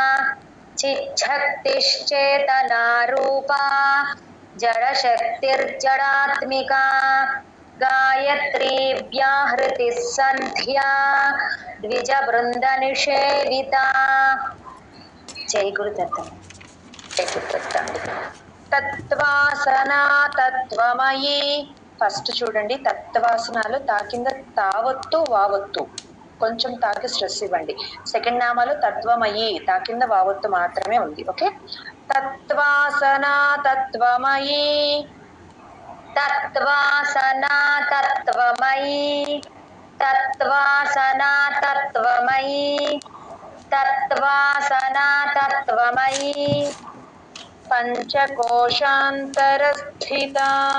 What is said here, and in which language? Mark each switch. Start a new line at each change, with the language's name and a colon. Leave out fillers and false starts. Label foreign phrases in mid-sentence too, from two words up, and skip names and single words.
Sanskrit: चिच्छक्तिश्चेतनारूपा जडशक्तिर्जडात्मिका गायत्री व्याहृतिः सन्ध्या द्विजवृन्दनिषेविता जय गुरुदत्त తత్వాసనా తత్వమయీ
Telugu: ఫస్ట్ చూడండి తత్వాసనాలు తా కింద తావత్తు వావత్తు కొంచెం తాకి స్ట్రెస్ ఇవ్వండి సెకండ్ నామాలు తత్వమయీ తా కింద వావత్తు మాత్రమే ఉంది ఓకే
Sanskrit: తత్వాసనా తత్వమయీ तत्त्वासना तत्त्वमयी तत्त्वासना तत्त्वमयी तत्त्वासना तत्त्वमयी పంచకోశాంతరస్థితా